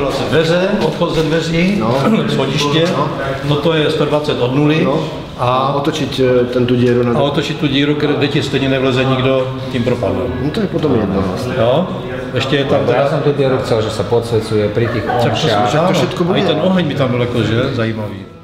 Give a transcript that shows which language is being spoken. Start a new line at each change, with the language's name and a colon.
Czech: Dveře, odchod ze dveří, schodiště, no to je 120 od nuly. A otočiť tu díru na... A otočiť tu díru, kde ti stejně nevleze nikdo, tím propadne. No to je potom jedno vlastně. Jo? Ještě je tam
Slovak: ja som tú dieru chcel, že sa podsvecuje pri tých omšiach. To všetko bude.
Czech: I ten oheň by tam byl jakože zajímavý.